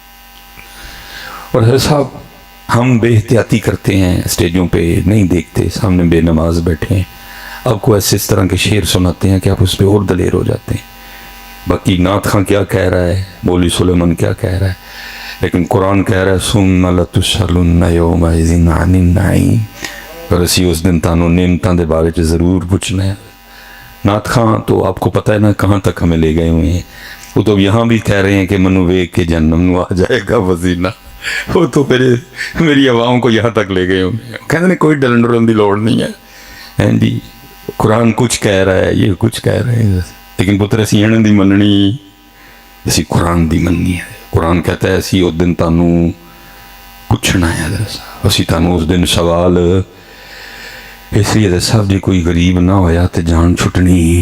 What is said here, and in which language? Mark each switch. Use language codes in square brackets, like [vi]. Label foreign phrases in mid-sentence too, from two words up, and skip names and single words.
[ur] اور حضرت صاحب ہم بے احتیاطی کرتے ہیں, اسٹیجوں پہ نہیں دیکھتے, سامنے بے نماز بیٹھے ہیں, آپ کو ایسے اس طرح کے شعر سناتے ہیں کہ آپ اس پہ اور دلیر ہو جاتے ہیں. باقی نعت خاں کیا کہہ رہا ہے, مولوی سلیمان کیا کہہ رہا ہے, لیکن قرآن کہہ رہا ہے [ar] ثم لتسألن یومئذ عن النعیم. [pa] اور اسی اس دن تانوں نعمتاں دے بارے چ ضرور پوچھنا ہے. [ur] نعت خاں تو آپ کو پتہ ہے نا کہاں تک ہمیں لے گئے ہوئے ہیں. وہ تو یہاں بھی کہہ رہے ہیں کہ منو ویک کے جنم نو آ جائے گا وزینہ. وہ تو میری عوام کو یہاں تک لے گئے ہوئے ہیں. کہتے ہیں [pa] کوئی ڈرن ڈرن دی لوڑ نہیں ہے جی. [ur] قرآن کچھ کہہ رہا ہے, یہ کچھ کہہ رہے ہیں, [pa] لیکن پتر اسی انہوں دی مننی, اسی قرآن دی مننی ہے. [ur] قرآن کہتا ہے [pa] اسی اس دن تانوں پوچھنا ہے, اسی تانوں اس دن سوال. اس لیے صاحب جی کوئی غریب نہ ہویا تو جان چھٹنی.